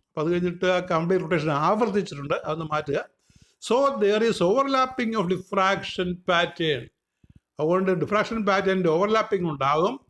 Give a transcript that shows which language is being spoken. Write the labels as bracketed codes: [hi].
[ml] അത് കഴിഞ്ഞിട്ട് complete rotation ആവർത്തിച്ചിട്ടുണ്ട്, അതൊന്ന് മാറ്റുക. [en] So there is overlapping of diffraction pattern. [ml] അതുകൊണ്ട് ഡിഫ്രാക്ഷൻ പാറ്റേണിൻ്റെ ഓവർലാപ്പിംഗ് ഉണ്ടാകും.